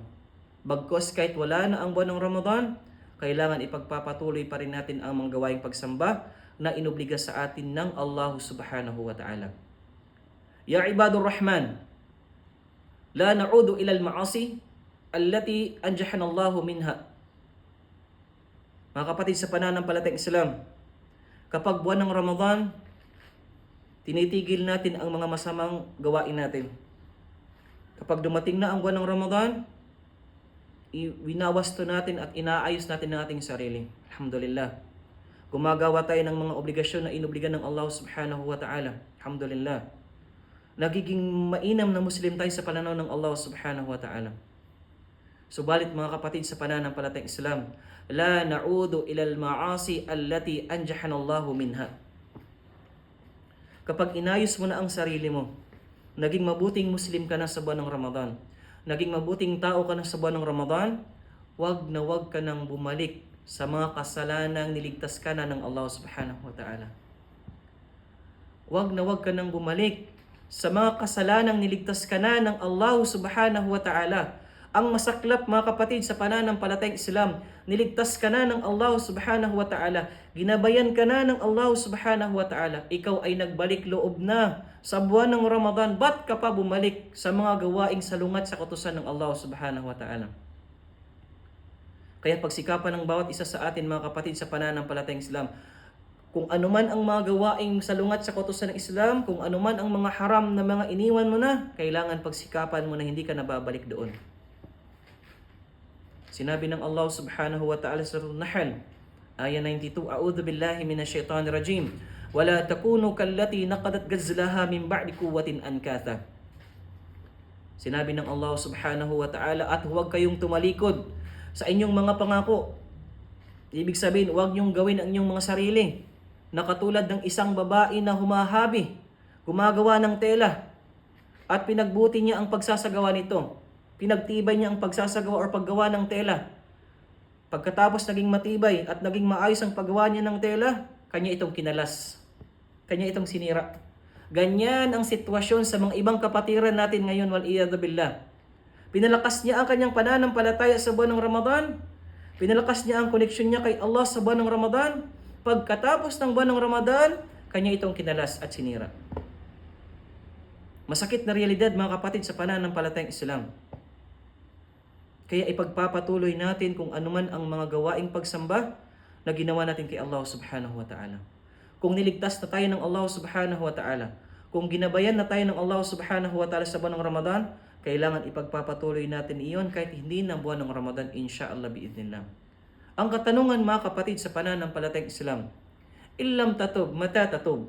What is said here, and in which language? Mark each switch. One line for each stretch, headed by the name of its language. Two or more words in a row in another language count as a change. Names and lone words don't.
Filipino: Bagkus kahit wala na ang buwan ng Ramadan, kailangan ipagpapatuloy pa rin natin ang mga gawaing pagsamba na inobliga sa atin ng Allah
Arabic: سبحانه وتعالى. يا عباد الرحمن، لا نعود إلى المعاصي التي أنجانا الله منها.
Filipino: Mga kapatid sa pananampalatayang Islam, kapag buwan ng Ramadan, tinitigil natin ang mga masamang gawain natin. Kapag dumating na ang buwan ng Ramadan, winawasto natin at inaayos natin ang ating sarili. Alhamdulillah. Gumagawa tayo ng mga obligasyon na inobligan ng Allah
Arabic: سبحانه وتعالى.
Filipino: Alhamdulillah. Nagiging mainam na Muslim tayo sa pananaw ng Allah
Arabic: سبحانه وتعالى.
Filipino: Subalit mga kapatid sa pananampalatayang Islam,
Arabic: لا نعود إلى المعاصي التي أنجانا الله منها.
Filipino: Kapag inayos mo na ang sarili mo, naging mabuting Muslim ka na sa buwan ng Ramadan, naging mabuting tao ka na sa buwan ng Ramadan, wag na wag ka nang bumalik sa mga kasalanang niligtas ka na ng Allah
Arabic: سبحانه وتعالى.
Filipino: Wag na wag ka nang bumalik sa mga kasalanang niligtas ka na ng Allah
Arabic: سبحانه وتعالى.
Filipino: Ang masaklap mga kapatid sa pananampalatayang Islam, niligtas ka na ng Allah
Arabic: سبحانه وتعالى,
Filipino: ginabayan ka na ng Allah
Arabic: سبحانه وتعالى,
Filipino: ikaw ay nagbalik loob na sa buwan ng Ramadan, ba't ka pa bumalik sa mga gawaing salungat sa kautusan ng Allah
Arabic: سبحانه وتعالى?
Filipino: Kaya pagsikapan ng bawat isa sa atin mga kapatid sa pananampalatayang Islam, kung anuman ang mga gawaing salungat sa kautusan ng Islam, kung anuman ang mga haram na mga iniwan mo na, kailangan pagsikapan mo na hindi ka nababalik doon. Sinabi ng Allah
Arabic: سبحانه وتعالى
Filipino: sa Nahl, ayah 92,
Arabic: أعوذ بالله من الشيطان الرجيم، ولا تكونوا كالتي نقضت غزلها من بعد قوة أنكاثا.
Filipino: Sinabi ng Allah
Arabic: سبحانه وتعالى,
Filipino: at huwag kayong tumalikod sa inyong mga pangako. Ibig sabihin, huwag niyong gawin ang inyong mga sarili na katulad ng isang babae na humahabi, gumagawa ng tela, at pinagbuti niya ang pagsasagawa nito. Pinagtibay niya ang pagsasagawa o paggawa ng tela. Pagkatapos naging matibay at naging maayos ang paggawa niya ng tela, kanya itong kinalas. Kanya itong sinira. Ganyan ang sitwasyon sa mga ibang kapatiran natin ngayon,
Arabic: والعياذ بالله.
Filipino: Pinalakas niya ang kanyang pananampalataya sa buwan ng Ramadan. Pinalakas niya ang koneksyon niya kay Allah sa buwan ng Ramadan. Pagkatapos ng buwan ng Ramadan, kanya itong kinalas at sinira. Masakit na realidad mga kapatid sa pananampalatayang Islam. Kaya ipagpapatuloy natin kung anuman ang mga gawaing pagsamba na ginawa natin kay Allah
Arabic: سبحانه وتعالى.
Filipino: Kung niligtas na tayo ng Allah
Arabic: سبحانه وتعالى,
Filipino: kung ginabayan na tayo ng Allah
Arabic: سبحانه وتعالى
Filipino: sa buwan ng Ramadan, kailangan ipagpapatuloy natin iyon kahit hindi na buwan ng Ramadan,
Arabic: إن شاء الله بإذن الله.
Filipino: Ang katanungan mga kapatid sa pananampalatayang Islam,
Arabic: إن لم تتب، متى تتوب.